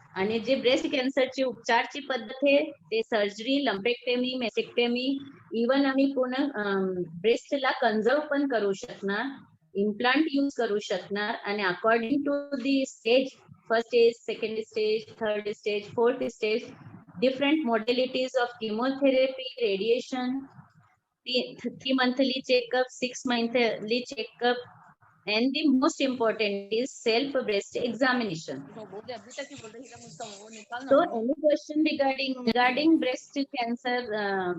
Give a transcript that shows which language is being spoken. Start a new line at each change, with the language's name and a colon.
Marathi: आणि जे ब्रेस्ट कॅन्सरची उपचारची पद्धत आहे ते सर्जरी, लंपेक्टमी, मेसेक्टमी, इवन आम्ही पूर्ण ब्रेस्टला कंजर्व पण करू शकणार, इम्प्लांट यूज करू शकणार.
English: आणि according to the stage, first stage, second stage, third stage, fourth stage, different modalities of chemotherapy, radiation, 3 monthly checkup, 6 monthly checkup, and the most important is self breast examination. So any question regarding breast cancer?